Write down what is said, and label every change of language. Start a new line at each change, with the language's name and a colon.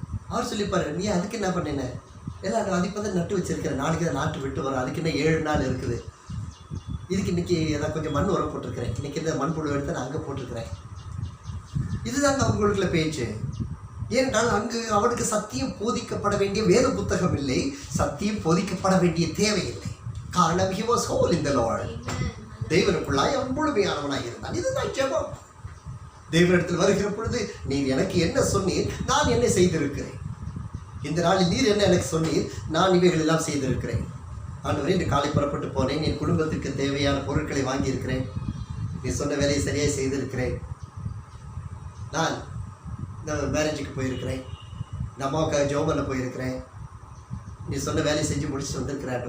Tamil: அவர் சொல்லிப்பாரு, நீ அதுக்கு என்ன பண்ணின? எல்லாம் அதுக்கு தான் நட்டு வச்சிருக்கிறேன், நாளைக்கு தான் நாட்டு விட்டு வரும், அதுக்கு என்ன 7 நாள் இருக்குது, இதுக்கு இன்னைக்கு ஏதாவது கொஞ்சம் மண் உரம் போட்டிருக்கிறேன், இன்னைக்கு இந்த மண்புழு எடுத்து நான் அங்கே போட்டிருக்கிறேன். இதுதாங்க அவங்களுக்குள்ள பேச்சு. ஏனென்றால் அங்கு அவனுக்கு சத்தியம் போதிக்கப்பட வேண்டிய வேத புத்தகம் இல்லை, சத்தியம் போதிக்கப்பட வேண்டிய தேவையில்லை. காரணம்,
English: he was whole in the Lord.
Tamil: தேவனுக்குள்ளாய் அவன் முழுமையானவனாக இருந்தான். இதுதான் ஜெபம். தேவனிடத்தில் வருகிற பொழுது, நீர் எனக்கு என்ன சொன்னீர், நான் என்ன செய்திருக்கிறேன், இந்த நாளில் நீர் என்ன எனக்கு சொன்னீர், நான் இவைகள் எல்லாம் செய்திருக்கிறேன். ஆண்டவரே, இன்று காலை புறப்பட்டு போனேன், என் குடும்பத்திற்கு தேவையான பொருட்களை வாங்கியிருக்கிறேன், நீ சொன்ன வேலையை சரியாக செய்திருக்கிறேன், நான் இந்த மேரேஜுக்கு போயிருக்கிறேன், இந்த அம்மாவுக்காக ஜோம் பண்ண போயிருக்கிறேன், நீ சொன்ன வேலையை செஞ்சு முடிச்சுட்டு வந்திருக்கிறேன்.